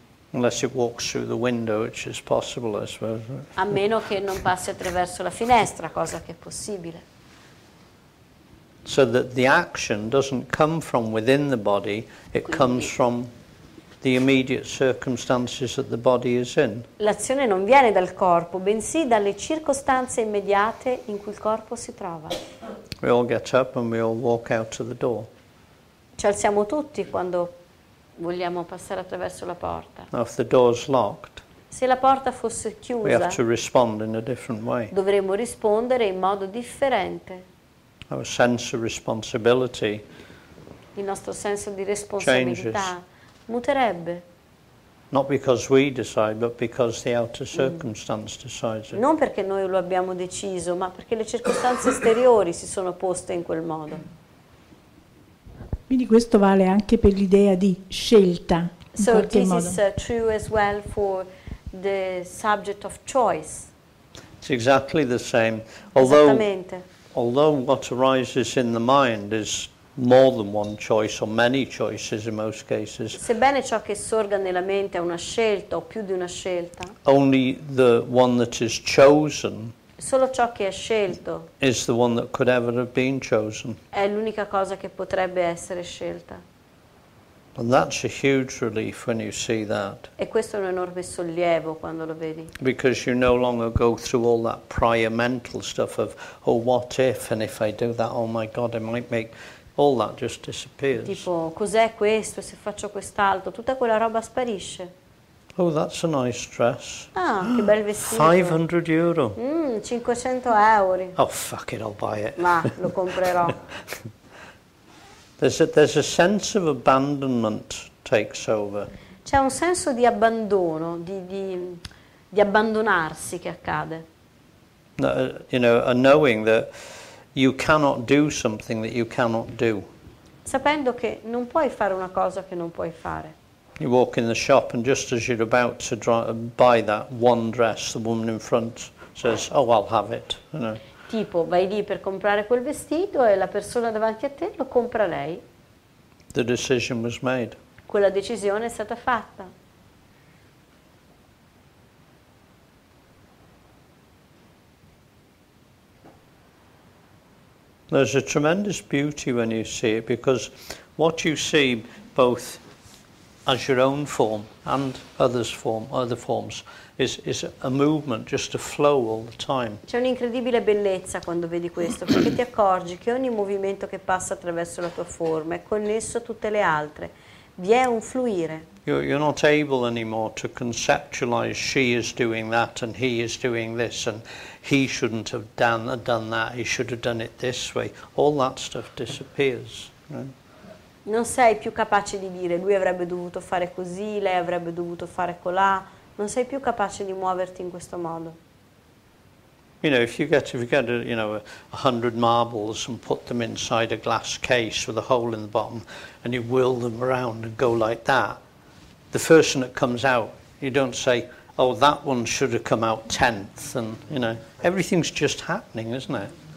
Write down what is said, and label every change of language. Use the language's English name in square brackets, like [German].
[English] Unless it walks through the window, which is possible, I suppose. [Italian] A meno che non passi attraverso la finestra, cosa che è possibile. [English] So that the action doesn't come from within the body, it comes from the immediate circumstances that the body is in. [Italian] L'azione non viene dal corpo, bensì dalle circostanze immediate in cui il corpo si trova. [English] We all get up and we all walk out to the door. [Italian] Ci alziamo tutti quando vogliamo passare attraverso la porta. [English] Now, if the door's locked, [Italian] Se la porta fosse [English] we have [Italian] chiusa, [English] to respond in a different way. [Italian] dovremmo rispondere in modo differente. [English] Our sense of responsibility [Italian] Il nostro senso di responsabilità muterebbe. [English] not because we decide, but because the outer circumstance decides it. [Italian] Non perché noi lo abbiamo deciso, ma perché le circostanze esteriori si sono poste in quel modo. Quindi questo vale anche per l'idea di scelta, in [English] So [Italian] qualche [English] this [Italian] modo. [English] is true as well for the subject of choice. It's exactly the same. Although what arises in the mind is more than one choice or many choices in most cases, [Italian] Sebbene ciò che sorga nella mente è una scelta o più di una scelta, [English] only the one that is chosen [Italian] solo ciò che è scelto [English] is the one that could ever have been chosen. [Italian] è l'unica cosa che potrebbe essere scelta. [English] And that's a huge relief when you see that. [Italian] E questo è un enorme sollievo quando lo vedi. [English] Because you no longer go through all that prior mental stuff of, oh, what if, and if I do that, oh my God, I might make... All that just disappears. [Italian] Tipo, cos'è questo, se faccio quest'altro? Tutta quella roba sparisce. [English] Oh, that's a nice dress. [Italian] Ah, che bel vestito. [English] €500. [Italian] 500 euro. [English] Oh, fuck it, I'll buy it. [Italian] Ma lo comprerò. [English] There's a sense of abandonment takes over. [Italian] C'è un senso di abbandono, di abbandonarsi che accade. [English] You know, a knowing that you cannot do something that you cannot do. [Italian] Sapendo che non puoi fare una cosa che non puoi fare. [English] You walk in the shop and just as you're about to buy that one dress, the woman in front says, oh, I'll have it. You know. [Italian] Tipo, vai lì per comprare quel vestito e la persona davanti a te lo compra lei. [English] The decision was made. [Italian] Quella decisione è stata fatta. [English] There's a tremendous beauty when you see it, because what you see both as your own form and other forms is a movement, just a flow all the time. [Italian] C'è un'incredibile bellezza quando vedi questo, perché ti accorgi che ogni movimento che passa attraverso la tua forma è connesso a tutte le altre. Vi è un fluire. [English] You're not able anymore to conceptualize she is doing that and he is doing this and he shouldn't have done that, he should have done it this way. All that stuff disappears. Right? [Italian] Non sei più capace di dire lui avrebbe dovuto fare così, lei avrebbe dovuto fare colà. Non sei più capace di muoverti in questo modo. [English] You know, if you get 100 marbles and put them inside a glass case with a hole in the bottom and you whirl them around and go like that, the first one that comes out, you don't say, oh, that one should have come out 10th, and, you know, everything's just happening, isn't it?